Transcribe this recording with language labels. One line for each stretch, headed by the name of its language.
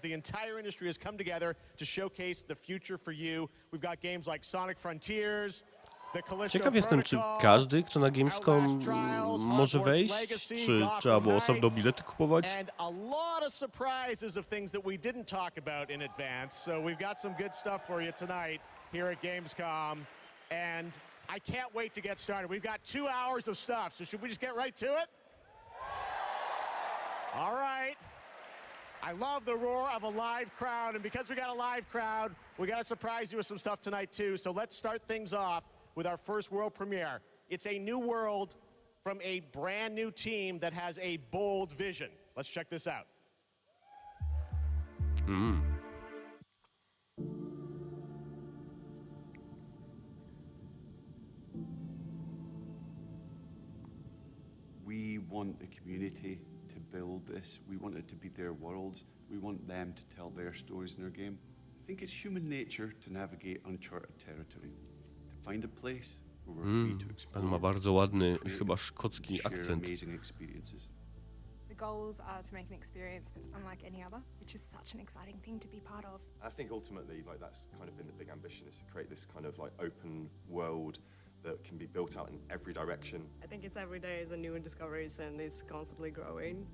English: The entire industry has come together to showcase the future for you. We've got games like Sonic Frontiers, the Callisto
Polish: Ciekaw jestem, czy
English: Protocol,
Polish: każdy, kto na Gamescom może wejść, czy trzeba było osobno bilety kupować?
English: And a lot of surprises of things that we didn't talk about in advance. So we've got some good stuff for you tonight here at Gamescom. And I can't wait to get started. We've got 2 hours of stuff, so should we just get right to it? All right. I love the roar of a live crowd, and because we got a live crowd, we got to surprise you with some stuff tonight too. So let's start things off with our first world premiere. It's a new world from a brand new team that has a bold vision. Let's check this out. We want the community to build this. We want it to be their worlds. We want them to tell their stories in their game. I think it's human nature to navigate uncharted territory, to find a place where we're free to explore.
Polish: Pan ma bardzo ładny, chyba szkocki akcent.
English: Amazing experiences. The goals are to make an experience that's unlike any other, which is such an exciting thing to be part of. I think ultimately, like, that's kind of been the big ambition, is to create this kind of like open world that can be built out in every direction. I think it's every day is a new discoveries and it's constantly growing.